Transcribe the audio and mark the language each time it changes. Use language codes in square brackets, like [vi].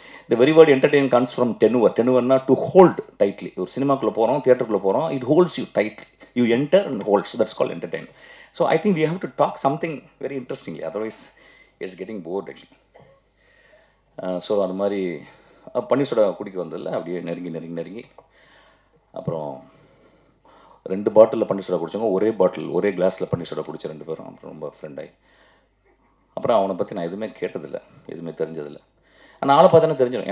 [en] The very word entertain comes from tenure. Tenureனா to hold tightly. [ta] ஒரு சினிமாக்குள்ளே போகிறோம், தியேட்டருக்குள்ளே போகிறோம், [en] it holds you tightly. You enter and holds. That's called entertain. So I think we have to talk something very interestingly. Otherwise, it's getting bored actually. [ta] So அது மாதிரி பன்னீர் soda குடிக்க வந்ததில்ல. அப்படியே நெருங்கி அப்புறம் 2 பாட்டிலில் பன்னீர் சோடா குடித்தவங்க ஒரே கிளாஸில் பன்னீர் சோடா குடித்த 2 பேரும் அப்புறம் ரொம்ப ஃப்ரெண்டாகி. அப்புறம் அவனை பற்றி நான் எதுவுமே கேட்டதில்லை, எதுவுமே தெரிஞ்சதில்லை. ஆனால் ஆளை பார்த்தானே தெரிஞ்சிடும்.